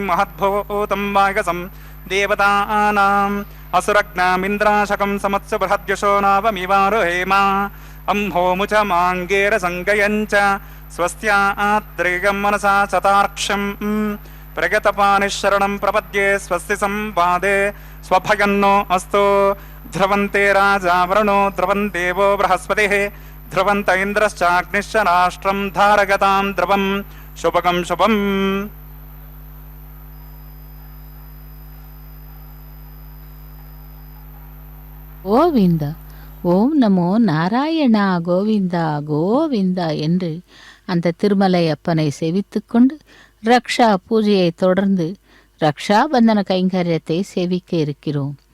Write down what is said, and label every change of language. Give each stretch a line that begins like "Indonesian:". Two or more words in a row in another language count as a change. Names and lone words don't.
Sanskrit: महद्भूतं वागसं देवतानाम् असुरग्नामिन्द्राशकं समत्सु बृहद्यशो नावमिवारुहेम अंहोमुच माङ्गेरसङ्गयञ्च स्वस्त्यात्रिगं मनसा चतार्क्षं प्रगतपानिशरणं प्रपद्ये स्वस्ति संवादे स्वभयन्नो अस्तु ध्रुवन्ते राजा वरुणो ध्रुवं देवो बृहस्पतिः ध्रुवन्त इन्द्रश्चाग्निश्च राष्ट्रं धारगतां ध्रुवं शुभगं शुभम्
Tamil: கோவிந்த
Sanskrit: ओम् नमो नारायण
Tamil: கோவிந்தா கோவிந்தா என்று அந்த திருமலை அப்பனை சேவித்து கொண்டு ரக்ஷா பூஜையை தொடர்ந்து ரக்ஷாபந்தன கைங்கரியத்தை சேவிக்க இருக்கிறோம்.